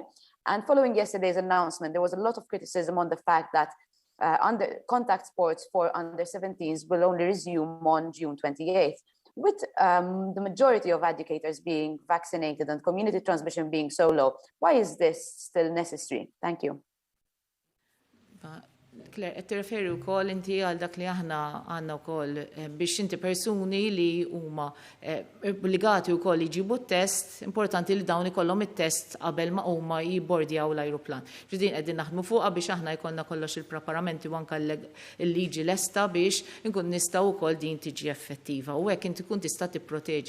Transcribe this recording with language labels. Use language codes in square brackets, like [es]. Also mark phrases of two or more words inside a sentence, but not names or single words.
[en] And following yesterday's announcement, there was a lot of criticism on the fact that under contact sports for under 17s will only resume on June 28th. With the majority of educators being vaccinated and community transmission being so low, why is this still necessary? Thank you. [mt] Claire, qed tirreferi wkoll inti għal dak li aħna għandna wkoll biex inti persuni li huma obbligati wkoll jġibu t-test, importanti li dawn ikollhom it-test qabel ma huma jibbordjaw l-ajruplan. Ġdin qegħdin naħdmu fuqha biex aħna jkollna kollox il-preparamenti u anke l-liġi lesta biex inkun nistgħu wkoll din tiġi effettiva u hekk inti tkun tista' tipproteġi.